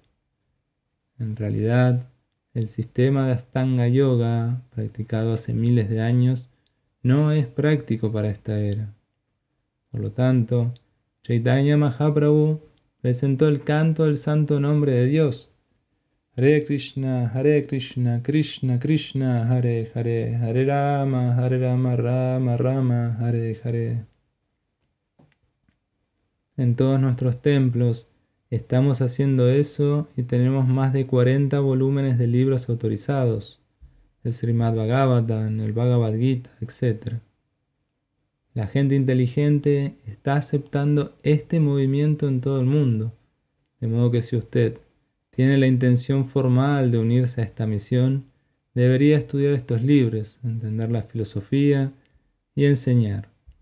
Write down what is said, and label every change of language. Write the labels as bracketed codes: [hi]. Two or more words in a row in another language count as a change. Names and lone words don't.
[es] En realidad, el sistema de Astanga Yoga, practicado hace miles de años, no es práctico para esta era. Por lo tanto, Chaitanya Mahaprabhu presentó el canto del santo nombre de Dios. Hare Krishna, Krishna Krishna, Hare Hare, Hare Rama, Rama Rama, Hare Hare. En todos nuestros templos estamos haciendo eso y tenemos más de 40 volúmenes de libros autorizados, el Srimad Bhagavatam, el Bhagavad Gita, etc. La gente inteligente está aceptando este movimiento en todo el mundo, de modo que si usted tiene la intención formal de unirse a esta misión, debería estudiar estos libros, entender la filosofía y enseñar.